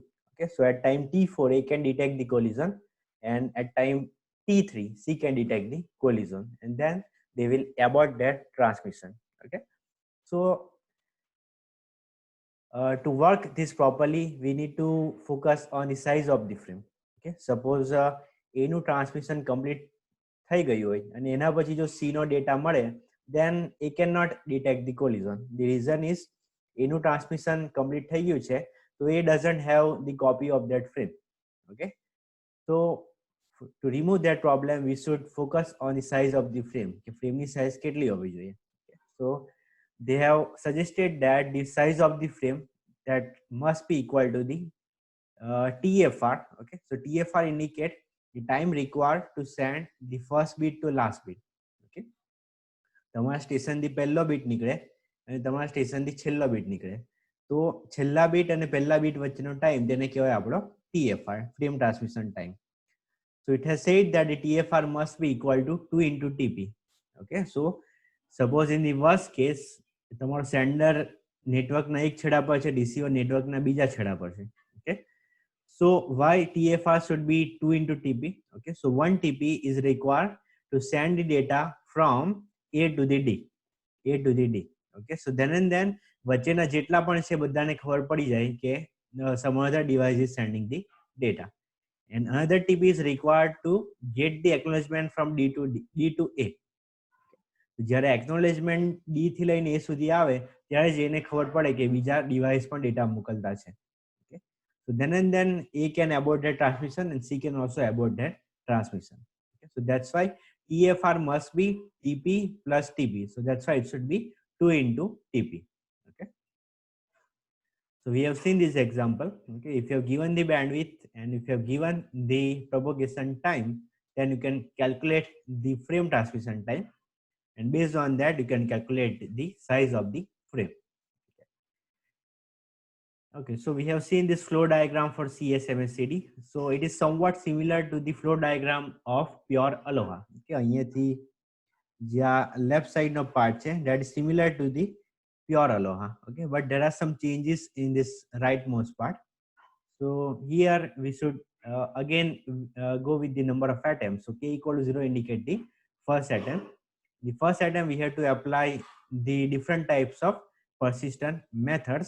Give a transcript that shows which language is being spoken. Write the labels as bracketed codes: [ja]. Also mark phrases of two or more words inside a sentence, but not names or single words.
[en] Okay, so at time T4 A can detect the collision, and at time T3 C can detect the collision, and then they will abort that transmission. Okay, so to work this properly, we need to focus on the size of the frame. Okay, suppose [gu] A નું [en] transmission complete [gu] થઈ ગયું હોય અને એના પછી જો C નો ડેટા મળે, [en] then it cannot detect the collision. The reason is A નું transmission complete [gu] થઈ ગયું છે, [en] so A doesn't have the copy of that frame. Okay, so to remove that problem, we should focus on the size of the frame. [gu] કે frame ની size કેટલી હોવી જોઈએ. [en] So they have suggested that the size of the frame that must be equal to the TFR. Okay, so TFR indicate the time required to send the first bit to last bit. [gu] Okay, તમારા સ્ટેશનથી પહેલો બીટ નીકળે અને તમારા સ્ટેશનથી છેલ્લો બીટ નીકળે, તો છેલ્લા બીટ અને પહેલા બીટ વચ્ચેનો ટાઈમ તેને કહેવાય આપણો TFR, [en] frame transmission time. So it has said that the TFR must be equal to 2 into TP. Okay, so suppose in the worst case, [gu] તમારો સેન્ડર નેટવર્કના એક છેડા પર છે, રિસીવર નેટવર્કના બીજા છેડા પર છે. [en] Okay, so why TFR should be 2 into TP? Okay, so 1 TP is required to send the data from A to the D. A to the D. Okay, so then and then [gu] વચ્ચેના જેટલા પણ છે બધાને ખબર પડી જાય કે [en] some other device is sending the data. And another TP is required to get the acknowledgement from D to A. [gu] જ્યારે acknowledgement D થી લઈને A સુધી આવે ત્યારે જ એને ખબર પડે કે બીજા ડિવાઇસ પણ ડેટા મોકલતા છે. [en] Okay, so then and then A can abort that transmission and C can also abort that transmission. Okay, so that's why TFR must be TP plus TP. So that's why it should be 2 into TP. Okay, so we have seen this example. Okay, if you have given the bandwidth and if you have given the propagation time, then you can calculate the frame transmission time, and based on that you can calculate the size of the frame. Okay, so we have seen this flow diagram for CSMA/CD. So it is somewhat similar to the flow diagram of pure Aloha. Okay, [gu] અહીંયાથી જ્યાં [en] left side no part છે, that is similar to the pure Aloha. Okay, but there are some changes in this rightmost part. So here we should again go with the number of atoms. So k equal to 0 indicate the first atom. The first atom we have to apply the different types of persistent methods.